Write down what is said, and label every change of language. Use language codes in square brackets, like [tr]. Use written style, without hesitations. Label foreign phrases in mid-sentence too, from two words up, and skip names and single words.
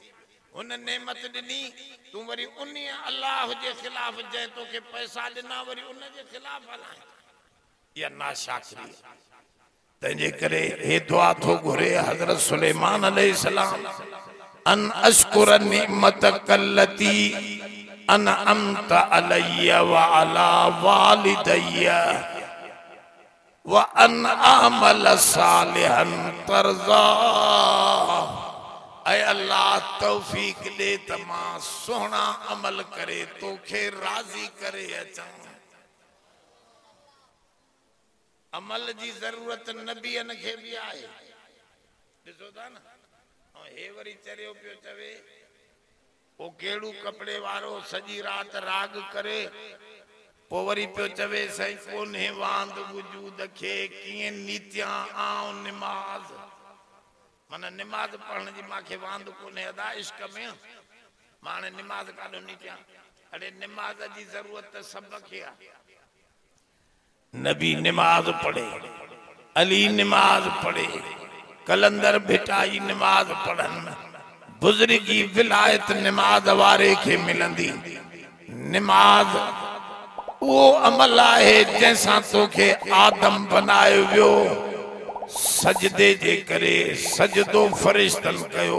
[sd] उन नेमत दिनी तू वरी उन अल्लाह जे खिलाफ जै तो के पैसा दिना वरी उन जे खिलाफ हलाए, या नाशाकिरी। तंजे करे हे दुआ थो घुरे हजरत सुलेमान अलैहिस्सलाम, [ar] أن أشكر نعمتك التي أنعمت علي وعلى والدي وأن أعمل صالحا ترضاه. [sd] ऐ अल्लाह तौफीक दे तमा सोहना अमल करे तोखे राजी करे अचां। अमल जी जरूरत नबियन खे भी आहे। ॾिसो था न, हे वरी चरियो पियो चवे वो केड़ू कपड़े वारो सजी रात राग करे, पो वरी पियो चवे सही कोन्हे वांद वजूद खे कीअं नीतियां आऊं निमाज। माना निमाज पढ़ण जी माखे वांद कोन्हे अदा इश्क में, माने निमाज काॾो नीतियां। अरे निमाज जी जरूरत सब खे आहे। नबी निमाज पढ़े, अली निमाज पढ़े, कलंदर भिटाई निमाज पढ़न, बुजुर्गी विलायत निमाज वारे खे मिलंदी। निमाज वो अमल आहे जैसा तोखे आदम बनायो वियो सजदे जे करे, सजदो फरिश्तन कयो।